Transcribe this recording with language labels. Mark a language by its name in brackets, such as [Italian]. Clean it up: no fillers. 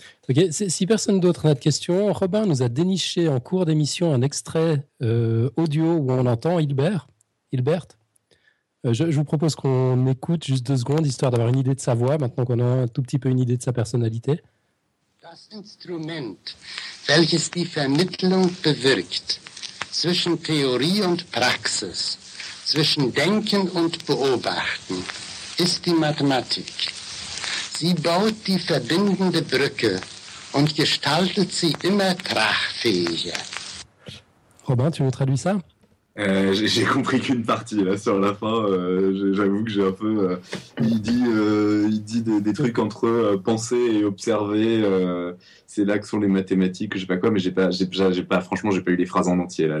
[French] Okay. Si personne d'autre n'a de questions, Robin nous a déniché en cours d'émission un extrait audio où on entend Hilbert. Je vous propose qu'on écoute juste 2 secondes, histoire d'avoir une idée de sa voix, maintenant qu'on a un tout petit peu une idée de sa personnalité. [German] Das Instrument, welches die Vermittlung bewirkt, zwischen Theorie und Praxis, zwischen Denken und Beobachten, ist die Mathematik. Sie baut die verbindende Brücke und gestaltet sie immer tragfähiger. [French] Robin, tu me traduis ça? J'ai compris qu'une partie, là, sur la fin. J'avoue que j'ai un peu... Il dit des trucs entre penser et observer. C'est là que sont les mathématiques, je sais pas quoi, mais j'ai pas, franchement, j'ai pas eu les phrases en entier, là.